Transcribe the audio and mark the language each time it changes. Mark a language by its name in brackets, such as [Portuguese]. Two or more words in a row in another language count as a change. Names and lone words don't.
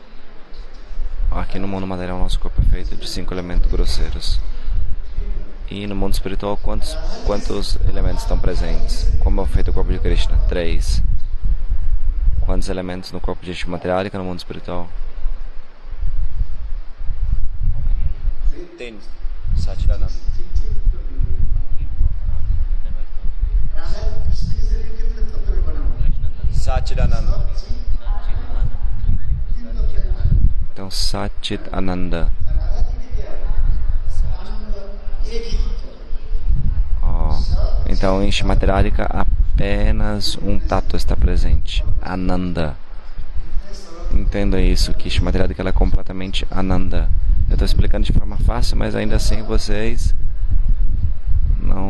[Portuguese] Aqui no mundo material nosso corpo é feito de 5 elementos grosseiros. E no mundo espiritual quantos elementos estão presentes? Como é feito o corpo de Krishna? 3. Quantos elementos no corpo de Shrimati Radhika no mundo espiritual? 10. Satchidananda. Satchidananda. Então, Satchit Ananda. Então, em Shrimati Radhika, apenas um tato está presente. Ananda. Entenda isso, que Shrimati Radhika ela é completamente Ananda. Eu estou explicando de forma fácil, mas ainda assim vocês não...